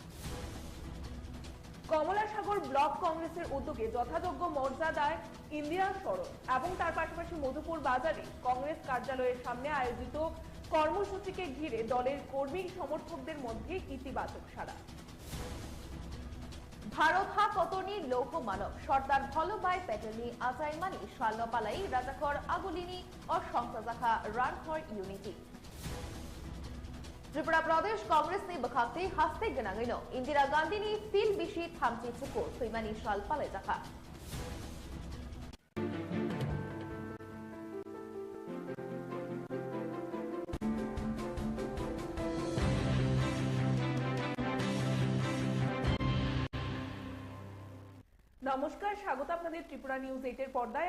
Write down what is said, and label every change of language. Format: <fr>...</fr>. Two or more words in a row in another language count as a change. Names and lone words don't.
<bn>কমলাসাগর ব্লক কংগ্রেসের উদ্যোগে যথাযোগ্য মর্যাদায় ইন্দিরা স্মরণ এবং তার পাশাপাশি মধুপুর বাজারে কংগ্রেস কার্যালয়ের সামনে আয়োজিত কর্মসূচিকে ঘিরে দলের কর্মী সমর্থকদের মধ্যে ইতিবাচক সাড়া।</bn> <trp>ভারত হা কতনি</trp> <bn>লৌহ মানব</bn> <trp>সর্দার বল্লভভাই প্যাটেলনি আচাইমানি শালপালাই রাজাখর আগুলিনি ও সংসাজাখা রান ফর ইউনিটি। Tripura Pradesh Congress ni bakhakti haste ganangino Indira Gandhi ni fil bishi thamchi chuko soimani shal pale jaka</trp> <bn>নমস্কার, স্বাগত আপনাদের ত্রিপুরা নিউজ 8 এর পর্দায়।</bn>